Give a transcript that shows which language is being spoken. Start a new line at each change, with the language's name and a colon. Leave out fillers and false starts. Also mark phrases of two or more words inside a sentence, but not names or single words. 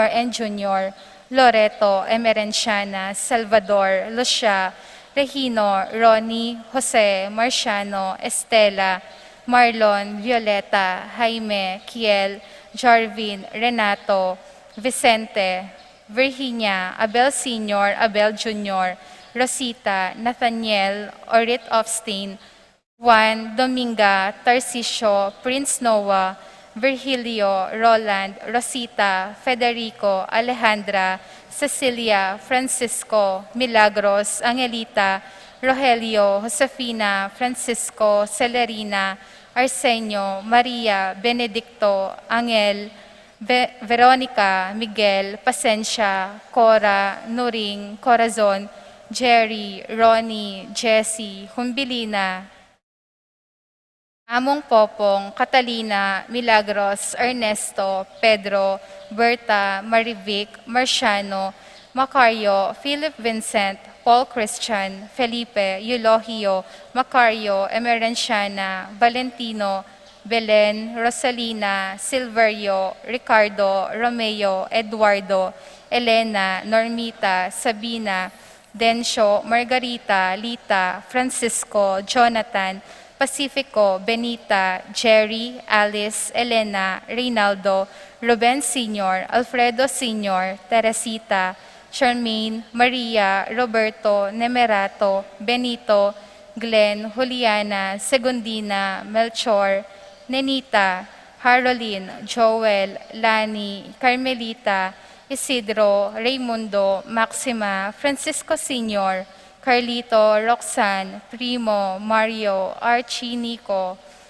English: and Jr., Loreto, Emerenciana, Salvador, Lucia, Regino, Ronnie, Jose, Marciano, Estela, Marlon, Violeta, Jaime, Kiel, Jarvin, Renato, Vicente, Virginia, Abel Sr., Abel Jr., Rosita, Nathaniel, Orit Ofstein, Juan, Dominga, Tarcisio, Prince Noah, Virgilio, Roland, Rosita, Federico, Alejandra, Cecilia, Francisco, Milagros, Angelita, Rogelio, Josefina, Francisco, Celerina, Arsenio, Maria, Benedicto, Angel, Veronica, Miguel, Pasencia, Cora, Nuring, Corazon, Jerry, Ronnie, Jessie, Humbilina, Among Popong, Catalina, Milagros, Ernesto, Pedro, Berta, Marivic, Marciano, Macario, Philip Vincent, Paul Christian, Felipe, Eulogio, Macario, Emerenciana, Valentino, Belen, Rosalina, Silverio, Ricardo, Romeo, Eduardo, Elena, Normita, Sabina, Dencio, Margarita, Lita, Francisco, Jonathan, Pacifico, Benita, Jerry, Alice, Elena, Reynaldo, Ruben Sr., Alfredo Sr., Teresita, Charmaine, Maria, Roberto, Nemerato, Benito, Glenn, Juliana, Segundina, Melchor, Nenita, Haroline, Joel, Lani, Carmelita, Isidro, Raimundo, Maxima, Francisco Sr., Carlito, Roxanne, Primo, Mario, Archie, Nico,